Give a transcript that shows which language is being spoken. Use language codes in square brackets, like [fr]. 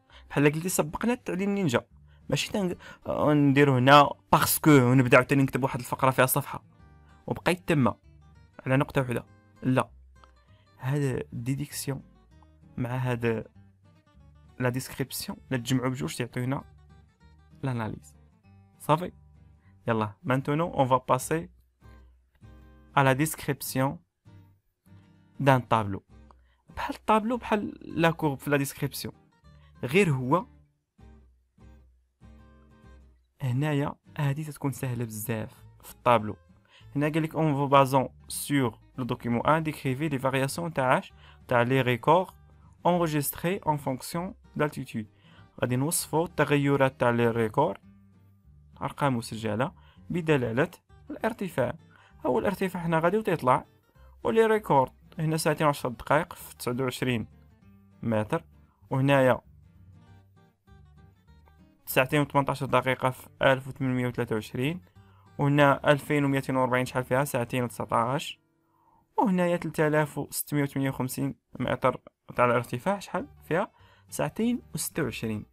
[ar] بحال قلتي سبقنا التعليل منين جا، ماشي نديرو هنا باسكو ونبدا عاوتاني نكتب واحد الفقره فيها صفحه وبقيت تما على نقطه وحده. لا، هذا ديديكسيون مع هذا لا ديسكريبسيون لا تجمعوا بجوج تعطيونا l'analyse. صافي. يلا [fr] maintenant on va passer à la description d'un tableau. [ar] بحال الطابلو بحال لا كورب في لا ديسكريبسيون، غير هو هنايا هادي تتكون سهله بزاف في الطابلو. هنا قال لك [fr] on vous basant sur le document 1 décrivez les variations تاع les records enregistrés en fonction d'altitude. [ar] غادي نوصفوا التغيرات تاع لي ريكور ارقام مسجله بدلاله الارتفاع. هو الارتفاع هنا غادي وتيطلع، ولي ريكورد هنا ساعتين 10 دقائق في 29 متر، وهنايا ساعتين و18 دقيقه في 1823، وهنا 2240 شحال فيها ساعتين و19، وهنايا 3658 متر تاع الارتفاع شحال فيها ساعتين و26.